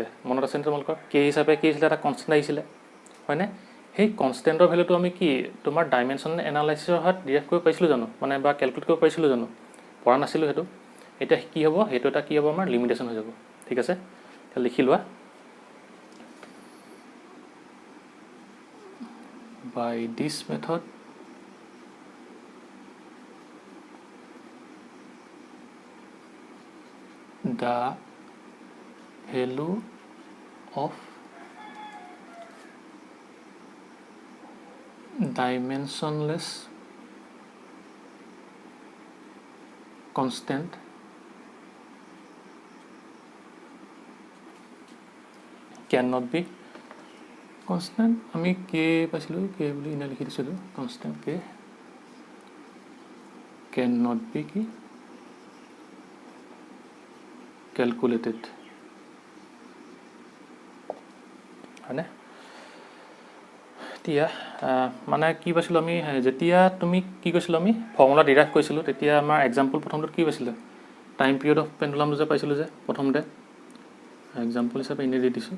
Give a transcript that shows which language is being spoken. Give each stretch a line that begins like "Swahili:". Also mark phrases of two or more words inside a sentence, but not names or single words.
Assamese: মনত আছেনে তোমালোকৰ? কে হিচাপে কি আহিছিলে, এটা কনষ্টেণ্ট আহিছিলে, হয়নে? সেই কনষ্টেণ্টৰ ভেলুটো আমি কি তোমাৰ
English: dimensional analysis
Assamese: সহায়ত ডিৰাইভ কৰিব পাৰিছিলোঁ জানো, মানে বা কেলকুলেট কৰিব পাৰিছিলোঁ জানো? পৰা নাছিলোঁ সেইটো। এতিয়া কি হ'ব, সেইটো এটা কি হ'ব, আমাৰ লিমিটেশ্যন হৈ যাব। ঠিক আছে, এতিয়া লিখি লোৱা,
English: by this method the value of dimensionless constant cannot be constant.
Assamese: আমি কে পাইছিলোঁ, কে বুলি এনে লিখি দিছিলোঁ, constant কে
English: cannot be
Assamese: কি calculated, হয়নে? এতিয়া মানে কি পাইছিলোঁ আমি, যেতিয়া তুমি কি কৈছিলোঁ, আমি
English: formula derive
Assamese: কৰিছিলোঁ তেতিয়া আমাৰ এক্সাম্পল প্ৰথমটোত কি পাইছিলে,
English: time period of pendulum
Assamese: যে পাইছিলোঁ যে প্ৰথমতে, এক্সাম্পল হিচাপে এনেই দি দিছোঁ।